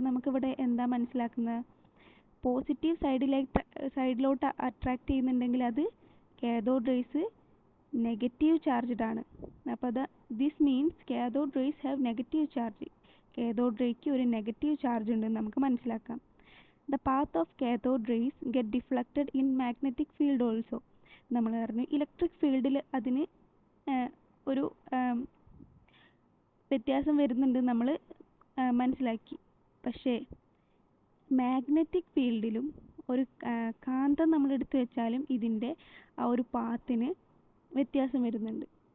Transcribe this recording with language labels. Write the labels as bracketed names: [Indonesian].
[Malayalam] അപ്പം നമുക്കിവിടെ എന്താ മനസ്സിലാക്കുന്നത്, പോസിറ്റീവ് സൈഡിലോട്ട് അട്രാക്റ്റ് ചെയ്യുന്നുണ്ടെങ്കിൽ അത് കാഥോഡ് റേസ് നെഗറ്റീവ് ചാർജ്ഡ് ആണ്. [English] അപ്പോൾ this means cathode rays have negative charge. [Malayalam] Cathode rake ഒരു നെഗറ്റീവ് ചാർജ് ഉണ്ടെന്ന് നമുക്ക് മനസ്സിലാക്കാം. [English] The path of cathode rays get deflected in magnetic field also. [Malayalam] നമ്മൾ പറഞ്ഞു ഇലക്ട്രിക് ഫീൽഡിൽ അതിന് ഒരു വ്യത്യാസം വരുന്നുണ്ട് നമ്മൾ മനസ്സിലാക്കി. പക്ഷേ മാഗ്നറ്റിക് ഫീൽഡിലും ഒരു കാന്തം നമ്മൾ എടുത്തു വെച്ചാലും ഇതിൻ്റെ ആ ഒരു പാത്തിന് വ്യത്യാസം വരുന്നുണ്ട്.